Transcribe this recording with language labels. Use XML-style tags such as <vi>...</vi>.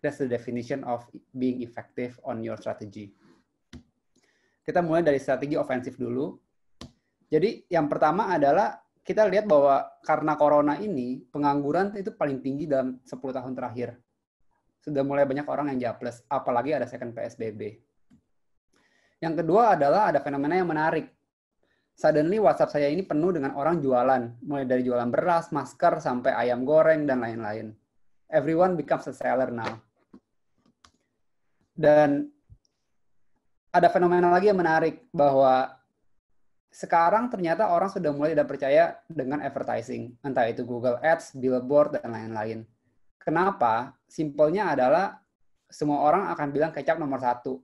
<en>That's the definition of being effective on your strategy.</en> <id>Kita mulai dari strategi ofensif dulu. Jadi yang pertama adalah kita lihat bahwa karena corona ini, pengangguran itu paling tinggi dalam 10 tahun terakhir. Sudah mulai banyak orang yang jobless, apalagi ada second PSBB. Yang kedua adalah ada fenomena yang menarik. Suddenly WhatsApp saya ini penuh dengan orang jualan, mulai dari jualan beras, masker, sampai ayam goreng, dan lain-lain.</id> <en>Everyone becomes a seller now.</en> <id>Dan ada fenomena lagi yang menarik, bahwa sekarang ternyata orang sudah mulai tidak percaya dengan advertising, entah itu Google Ads, Billboard, dan lain-lain. Kenapa? Simpelnya adalah semua orang akan bilang kecap nomor 1.</id>